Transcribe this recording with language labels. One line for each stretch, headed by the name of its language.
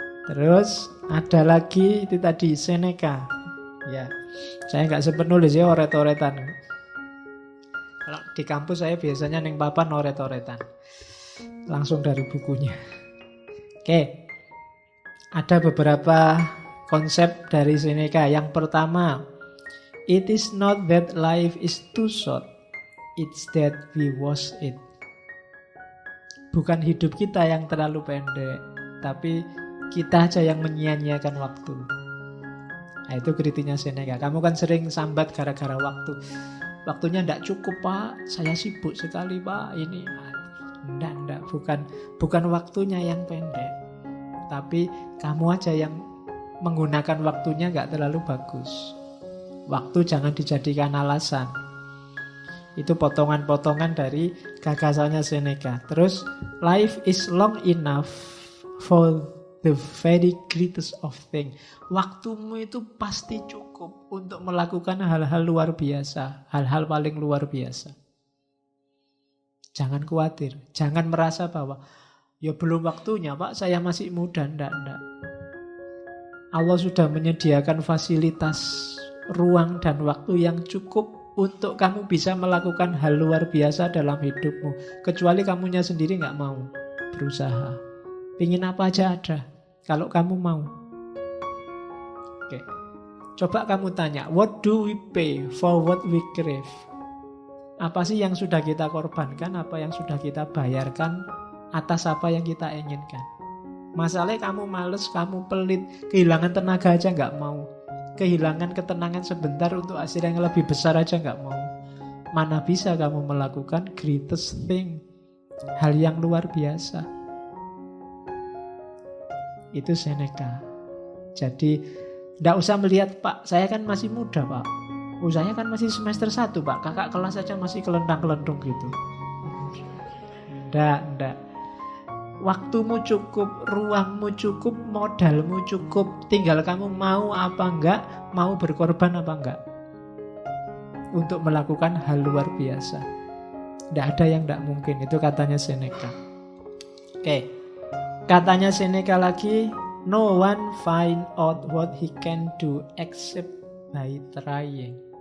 Indonesian: Terus ada lagi itu tadi Seneca. Ya, saya nggak sempat nulis ya, oret-oretan. Kalau di kampus saya biasanya neng papan oret-oretan. Langsung dari bukunya. Oke. Ada beberapa konsep dari Seneca. Yang pertama,
English: it is not that life is too short, it's that we waste it.
Indonesian: Bukan hidup kita yang terlalu pendek, tapi kita aja yang menyia-nyiakan waktu. Nah, itu kritiknya Seneca. Kamu kan sering sambat gara-gara waktu. Waktunya tidak cukup Pak, saya sibuk sekali Pak. Ini enggak, bukan waktunya yang pendek, tapi kamu aja yang menggunakan waktunya nggak terlalu bagus. Waktu jangan dijadikan alasan. Itu potongan-potongan dari gagasannya Seneca.
English: Terus, life is long enough for the very greatest of things.
Indonesian: Waktumu itu pasti cukup untuk melakukan hal-hal luar biasa, hal-hal paling luar biasa. Jangan khawatir, jangan merasa bahwa ya belum waktunya Pak, saya masih muda. Enggak. Allah sudah menyediakan fasilitas, ruang dan waktu yang cukup untuk kamu bisa melakukan hal luar biasa dalam hidupmu. Kecuali kamunya sendiri nggak mau berusaha. Pingin apa aja ada, kalau kamu mau. Oke. Coba kamu tanya,
English: what do we pay for what we crave?
Indonesian: Apa sih yang sudah kita korbankan, apa yang sudah kita bayarkan atas apa yang kita inginkan? Masalahnya kamu males, kamu pelit, kehilangan tenaga aja nggak mau. Kehilangan ketenangan sebentar untuk hasil yang lebih besar aja nggak mau. Mana bisa kamu melakukan greatest thing, hal yang luar biasa. Itu Seneca. Jadi tidak usah melihat Pak, saya kan masih muda Pak, saya kan masih semester 1 Pak, kakak kelas aja masih kelentang-kelentung gitu. Enggak. Waktumu cukup, ruangmu cukup, modalmu cukup. Tinggal kamu mau apa enggak, mau berkorban apa enggak untuk melakukan hal luar biasa. Tidak ada yang tidak mungkin. Itu katanya Seneca. Oke. Katanya Seneca lagi,
English: no one find out what he can do except by trying.